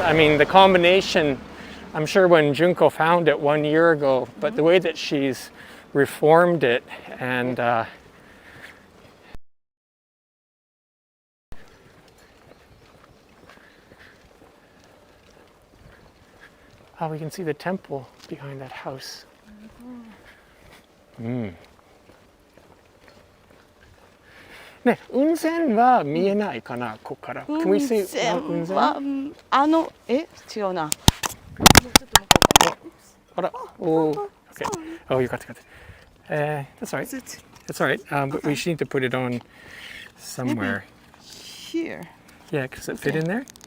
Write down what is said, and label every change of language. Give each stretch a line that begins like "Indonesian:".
English: I mean, the combination, I'm sure when Junko found it 1 year ago, but the way that she's reformed it and oh, we can see the temple behind that house. Mm.
Japanese: ね、雲仙は見えないかな、ここから。
English: Can we see 雲仙？
Japanese: は違うな。
English: あら、oh, okay. Oh, you got it. That's all right. That's all right. But we need to put it on somewhere. Here. Yeah, does it fit in there?